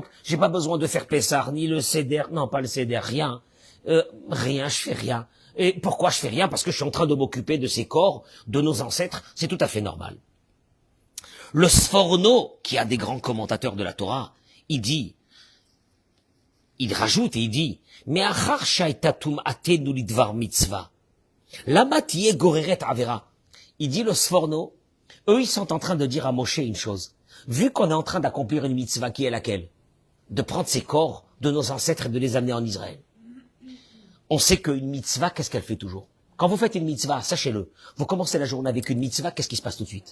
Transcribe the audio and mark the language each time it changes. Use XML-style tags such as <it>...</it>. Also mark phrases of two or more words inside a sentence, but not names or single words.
<fr>J'ai pas besoin de faire Pessah, ni le Seder, non pas le Seder, rien. Rien, je fais rien. Et pourquoi je fais rien? Parce que je suis en train de m'occuper de ces corps, de nos ancêtres, c'est tout à fait normal. Le Sforno, qui a des grands commentateurs de la Torah, il rajoute et il dit, mais</fr> <he>אחר שהתעסקנו אנחנו לדבר מצוה, למה תהיה גוררת עבירה.</he> <fr>Il dit le Sforno, eux ils sont en train de dire à Moshe une chose. Vu qu'on est en train d'accomplir une mitzvah qui est laquelle? De prendre ces corps de nos ancêtres et de les amener en Israël. On sait qu'une mitzvah, qu'est-ce qu'elle fait toujours? Quand vous faites une mitzvah, sachez-le, vous commencez la journée avec une mitzvah, qu'est-ce qui se passe tout de suite?</fr>